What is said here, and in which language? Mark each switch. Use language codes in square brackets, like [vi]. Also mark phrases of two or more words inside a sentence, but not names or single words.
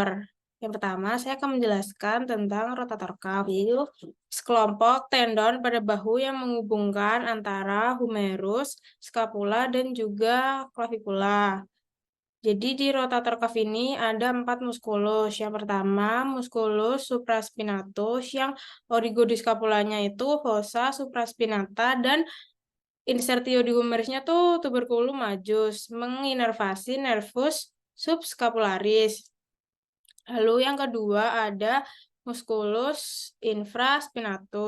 [id] Yang pertama, saya akan menjelaskan tentang [en] rotator cuff, [id] yaitu sekelompok tendon pada bahu yang menghubungkan antara humerus, scapula, dan juga clavicula. Jadi di [en] rotator cuff [id] ini ada 4 muskulus. Yang pertama, [la] muskulus supraspinatus [id] yang origodiscapulanya itu [la] fossa supraspinata [id] dan insertio di humerusnya tuh [la] tuberculum majus [id] menginervasi [la] nervus subscapularis. [id] Lalu yang kedua ada [la] musculus infraspinatus.